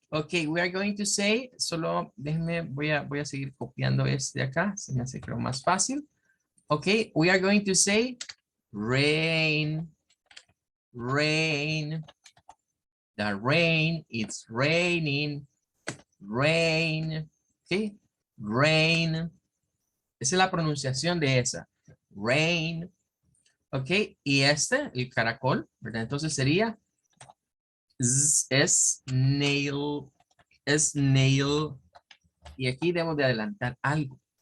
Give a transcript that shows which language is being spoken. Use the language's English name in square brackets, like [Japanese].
[Spanish] Okay, [English] we are going to say, [Spanish] solo déjenme, voy a seguir copiando este de acá, se me hace creo más fácil. [English] Okay, we are going to say rain, rain, the rain, it's raining, rain, okay, rain. [Spanish] Esa es la pronunciación de esa, rain, okay, y este, el caracol, ¿verdad? Entonces sería snail, snail, y aquí debo de adelantar algo.